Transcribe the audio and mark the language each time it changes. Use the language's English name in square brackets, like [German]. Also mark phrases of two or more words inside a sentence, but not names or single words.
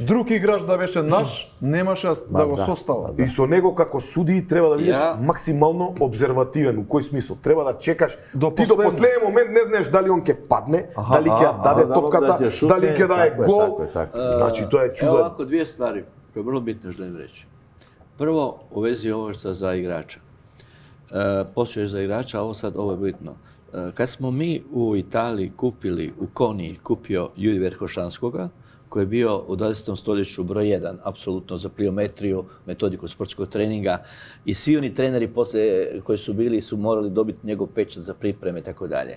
[Macedonian] Друг играч да беше наш, немаше да го состава. И со него како суди треба да бидеш максимално обзервативен. У кој смисол? Треба да чекаш. Ти до последен момент не знаеш дали он ќе падне, дали ќе ја даде топката, дали ќе даде гол. Значи тоа е чудо. [Croatian] Evo ovako dvije stvari koje je vrlo bitno želim reći. Prvo, u vezi ovoga za igrača. posluješ za igrača, ovo je bitno. Kad smo mi u Italiji kupili, u Koniji kupio Juri Verhošanskoga, koji je bio u 20. stoljeću broj 1, apsolutno za pliometriju, metodiku sportskog treninga i svi oni treneri poslije koji su bili su morali dobiti njegov pečat za pripreme i tako dalje.